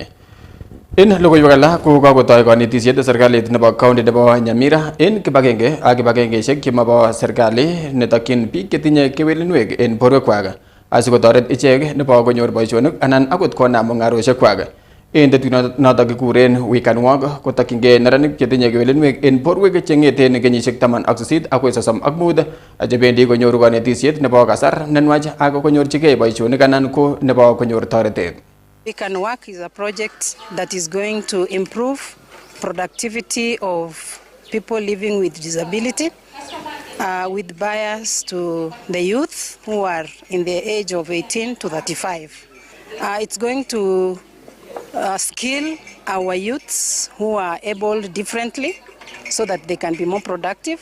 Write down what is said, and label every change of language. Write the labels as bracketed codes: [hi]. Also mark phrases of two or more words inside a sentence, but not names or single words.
[kln] En logoiwek alak ko kakotoi kanetisiet serikalit nebo county nebo Nyamira en kibagenge ak kibagengeisiek chemabo serikali netokyin biik chetinye kewelinwek en borwekwak asikotoret ichek nebo konyor boisionik anan akot konam mung'arosiekwak. En tetut notok kikuren We Can Walk kotokyingei neranik chetinye kewelinwek en borwek cheng'eten kenyisiek 18 akoi 35 chebendi konyoru kanetisiet nebo kasar nenwach ak konyorchigei boisionik anan ko nebo konyor toretet. [en] We Can Work is a project that is going to improve productivity of people living with disability, with bias to the youth who are in the age of 18 to 35. It's going to skill our youths who are able differently so that they can be more productive.